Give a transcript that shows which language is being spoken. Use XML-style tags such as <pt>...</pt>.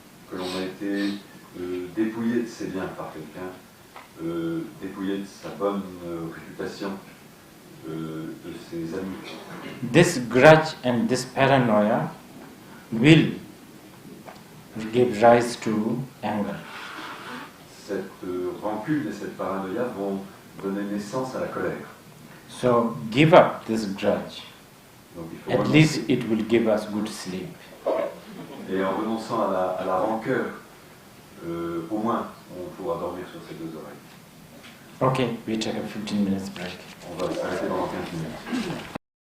<fr>Que l'on a été dépouillé de ses biens par quelqu'un, dépouillé de sa bonne réputation, de ses amis.</fr> <en>This grudge and this paranoia will give rise to anger.</en> <fr>Cette rancune et cette paranoïa vont donner naissance à la colère.</fr> <en>So give up this grudge.</en> <fr>Donc, il faut</fr> <en>At</en> <fr>renoncer.</fr> <en>least it will give us good sleep.</en> <fr>Et en renonçant à la rancœur, au moins on pourra dormir sur ses deux oreilles.</fr> <en>Okay, we take a 15 minutes break.</en> <fr>On va s'arrêter pendant 15 minutes.</fr>